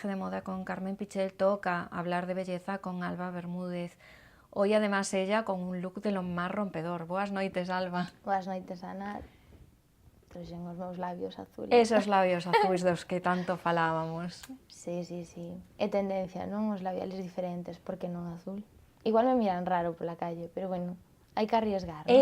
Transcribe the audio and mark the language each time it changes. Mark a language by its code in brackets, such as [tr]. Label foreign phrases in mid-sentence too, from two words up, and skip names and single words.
[es] de moda con Carmen Pichel, toca hablar de belleza con Alba Bermúdez. Hoy además ella con un look de lo más rompedor. [gl] Boas noites, Alba. Boas noites, Ana. Trouxen os meus labios azules. Esos labios azuis dos que tanto falábamos. Sí, sí, sí. É tendencia, non? Os labiales diferentes, porque non azul. Igual me miran raro pola calle, pero bueno, hai que arriesgar, non?